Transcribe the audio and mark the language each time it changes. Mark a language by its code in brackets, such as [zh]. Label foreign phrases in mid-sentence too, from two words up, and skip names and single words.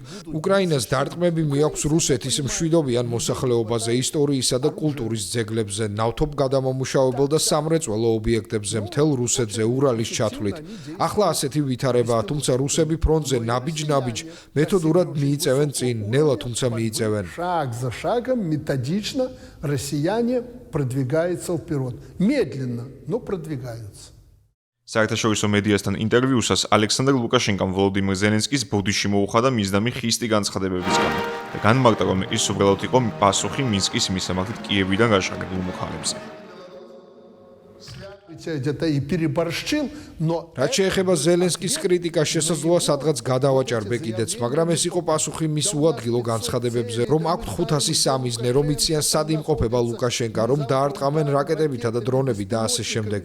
[ka] უკრაინას დარტყმები მიაქვს რუსეთის მშვიდობიან მოსახლეობაზე, ისტორიისა და კულტურის ძეგლებზე, ნავთობ გადამამუშავებელ და სამრეწველო ობიექტებზე, მთელ რუსეთზე, ურალის ჩათვლით. ახლა ასეთი ვითარებაა, თუმცა რუსები ფრონტზე ნაბიჯ-ნაბიჯ მეთოდურად მიიწევენ წინ, ნელა თუმცა მიიწევენ. [ru] Шаг за шагом, методично россияне продвигаются вперед. Медленно, но продвигаются. [ka] საერთაშორისო მედიასთან ინტერვიუსას ალექსანდრ ლუკაშენკამ ვოლოდიმირ ზელენსკის ბოდიში მოუხადა მიზდამი ხისტი განცხადებების გამო და განმარტა, რომ ის უბრალოდ იყო პასუხი მინსკის მისამართით კიევიდან გაშაღებულ მუხარებზე. რაც შეეხება ზელენსკის კრიტიკას, შესაძლოა სადღაც გადავაჭარბე კიდეც, მაგრამ ეს იყო პასუხი მის უადგილო განცხადებებზე, რომ აქვთ 500 მიზნე, რომ იციან სად იმყოფება ლუკაშენკა, რომ დაარტყამენ რაკეტებითა და დრონებით და ასე შემდეგ.